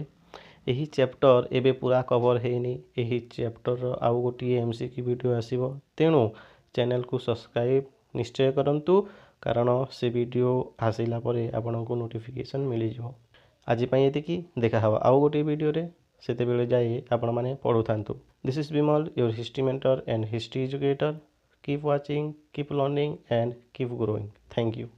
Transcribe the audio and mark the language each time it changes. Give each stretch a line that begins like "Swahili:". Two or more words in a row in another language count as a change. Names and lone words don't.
Odia: ଏହି ଚ୍ୟାପ୍ଟର ଏବେ ପୁରା କଭର ହେଇନି, ଏହି ଚ୍ୟାପ୍ଟରର ଆଉ ଗୋଟିଏ
English: MCQ video
Odia: ଆସିବ, ତେଣୁ
English: channelକୁ subscribe
Odia: ନିଶ୍ଚୟ କରନ୍ତୁ, କାରଣ ସେ ଭିଡ଼ିଓ ଆସିଲା ପରେ ଆପଣଙ୍କୁ ନୋଟିଫିକେସନ୍ ମିଳିଯିବ। ଆଜି ପାଇଁ ଏତିକି, ଦେଖା ହେବ ଆଉ ଗୋଟିଏ ଭିଡ଼ିଓରେ, ସେତେବେଳେ ଯାଇ ଆପଣମାନେ ପଢ଼ୁଥାନ୍ତୁ।
English: This is Bimal, your history mentor and history educator. Keep watching, keep learning and keep growing. Thank you.